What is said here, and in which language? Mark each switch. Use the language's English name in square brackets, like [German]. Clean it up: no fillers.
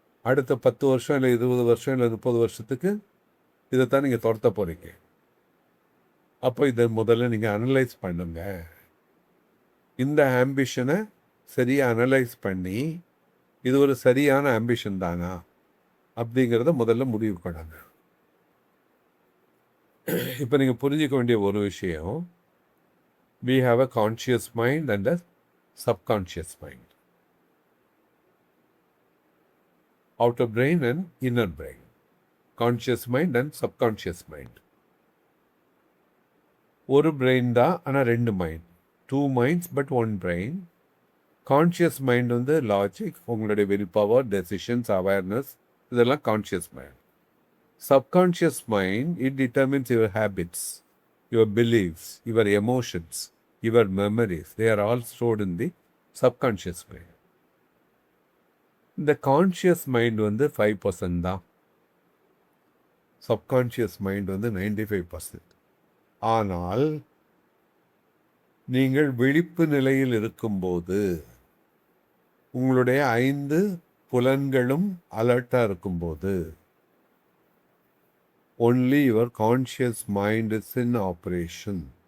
[Tamil] அடுத்த 10 வருஷம் இல்லை 20 வருஷம் இல்லை 30 வருஷத்துக்கு இதைத்தான் நீங்கள் துரத்த போகிறீங்க. அப்போ இதை முதல்ல நீங்கள் அனலைஸ் பண்ணுங்க. இந்த ஆம்பிஷனை சரியாக அனலைஸ் பண்ணி, இது ஒரு சரியான ஆம்பிஷன் தானா அப்படிங்கிறத முதல்ல முடிவு பண்ணுங்க. இப்போ நீங்கள் புரிஞ்சிக்க வேண்டிய ஒரு விஷயம், [English] we have a conscious mind and a subconscious mind. Outer brain and inner brain. Conscious mind and subconscious mind. [Tamil] ஒரு பிரெயின் தான், ஆனால் 2 mind. [English] 2 minds but 1 brain. [Tamil] Conscious mind வந்து லாஜிக், உங்களுடைய வில் பவர், டெசிஷன்ஸ், அவேர்னஸ், இதெல்லாம் conscious mind. [English] Subconscious mind, it determines your habits, your beliefs, your emotions, your memories. They are all stored in the subconscious mind. [Tamil] இந்த conscious mind வந்து 5% தான், subconscious mind வந்து 95%. ஆனால் நீங்கள் விழிப்பு நிலையில் இருக்கும்போது உங்களுடைய 5 புலன்களும் அலர்ட்டாக இருக்கும்போது, [English] only your conscious mind is in operation.